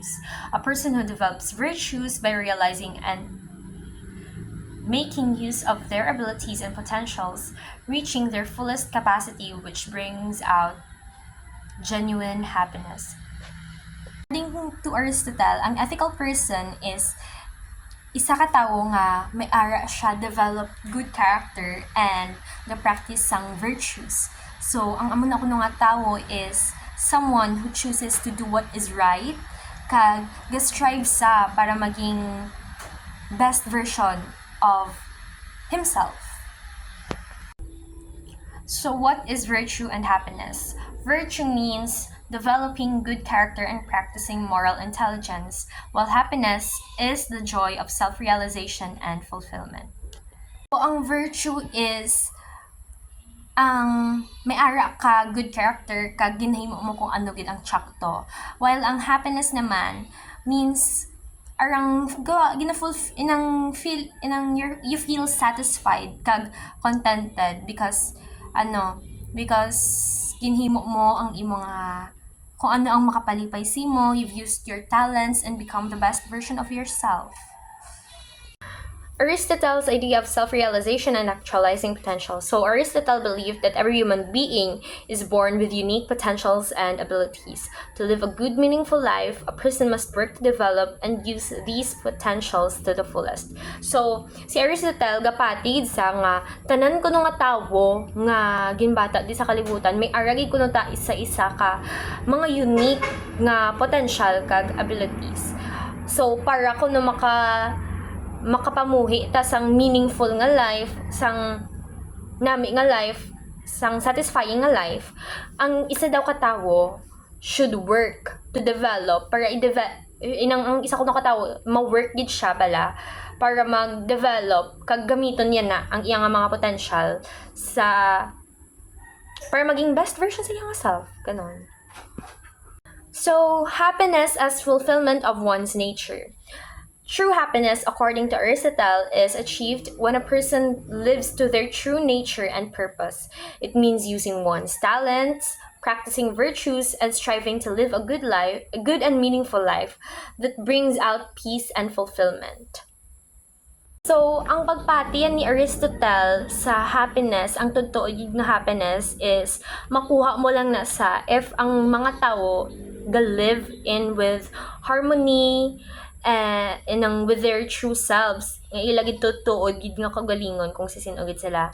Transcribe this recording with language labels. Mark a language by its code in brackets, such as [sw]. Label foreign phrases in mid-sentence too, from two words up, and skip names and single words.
[en] A person who develops virtues by realizing and making use of their abilities and potentials, reaching their fullest capacity, which brings out genuine happiness. According to Aristotle, [hil] ang ethical [en] person is [hil] isa ka tawo nga may ara siya [en] develop good character and the practice sang virtues. So, [hil] ang amo na kuno nga tawo [en] is someone who chooses to do what is right, [hil] kag ga-strive sa para maging [en] best version of himself. So, what is virtue and happiness? Virtue means developing good character and practicing moral intelligence, while happiness is the joy of self-realization and fulfillment. [hil] So, ang virtue is ang may ara ka [en] good character [hil] kag ginahimo mo kung ano gid ang tsakto, while ang happiness naman means arang [en] you feel satisfied [hil] kag contented [en] because ginhimo [hil] mo ang imong kung ano ang makapalipay simo, [en] you've used your talents and become the best version of yourself. Aristotle's idea of self-realization and actualizing potential. So Aristotle believed that every human being is born with unique potentials and abilities. To live a good, meaningful life, a person must work to develop and use these potentials to the fullest. So, [hil] si Aristotle gapatid sa nga tanan kuno nga tawo nga ginbata di sa kalibutan may aragi kuno ta isa-isa ka mga unique nga potential kag abilities. So, para kuno makapamuhi ta sang [en] meaningful nga life, [hil] sang nami nga life, sang satisfying nga life, ang isa daw ka tawo [en] should work to develop [hil] para ang isa ko na katawo ma-work gid siya bala para mag-develop kag gamiton niya na ang iyang mga potential para maging [en] best version [hil] sa iyang self, ganon. [en] So, happiness as fulfillment of one's nature. True happiness, according to Aristotle, is achieved when a person lives to their true nature and purpose. It means using one's talents, practicing virtues, and striving to live a good and meaningful life that brings out peace and fulfillment. So, [hil] ang pagpatiyan ni Aristotle sa happiness, ang totoo nga happiness is makuha mo lang na sa if ang mga tao [en] live in with harmony with their true selves. [hil] Nga ilagid totoo gid nga kagalingon kung sisinugid sila.